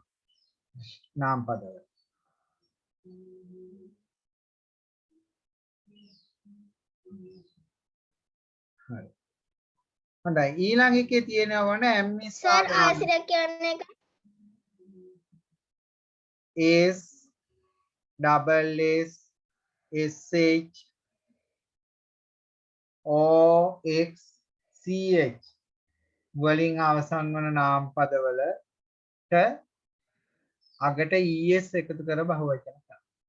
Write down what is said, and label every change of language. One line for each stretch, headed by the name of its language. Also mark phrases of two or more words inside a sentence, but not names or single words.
Sinhala: නාමපදවල. හරි. හොඳයි ඊළඟ එකේ තියෙනවා වන සර් ආසිර කියන්නේ
English: s double s sh o x ch
Sinhala: වලින් අවසන් වන නාමපදවලට අගට es එකතු කර බහුවචන කරනවා.